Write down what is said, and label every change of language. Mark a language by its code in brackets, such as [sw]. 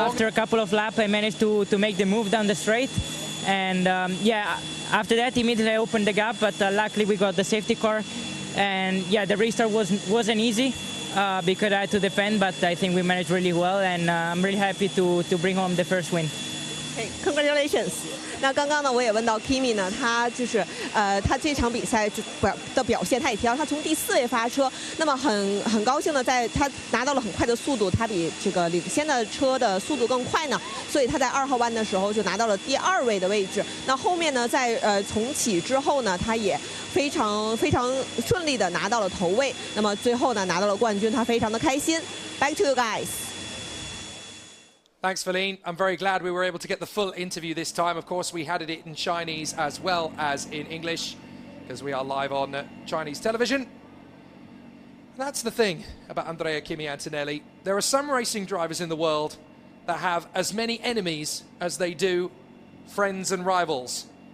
[en] After a couple of laps, I managed to make the move down the straight. And yeah, after that, immediately I opened the gap, but luckily we got the safety car. And yeah, the restart wasn't easy because I had to defend, but I think we managed really well. And I'm really happy to bring home the first win. Hey, congratulations！ [zh] 那刚刚呢，我也问到 Kimi 呢，他就是他这场比赛的表现，他也提到他从第4位发车，那么很高兴的，在他拿到了很快的速度，他比这个领先的车的速度更快呢，所以他在2号弯的时候就拿到了第2位的位置。那后面呢，在重启之后呢，他也非常顺利的拿到了头位，那么最后呢拿到了冠军，他非常的开心。 [en] Back to you guys. Thanks, Feline. I'm very glad we were able to get the full interview this time. Of course, we had it in Chinese as well as in English, because we are live on Chinese television. That's the thing about Andrea Kimi Antonelli. There are some racing drivers in the world that have as many enemies as they do friends and rivals.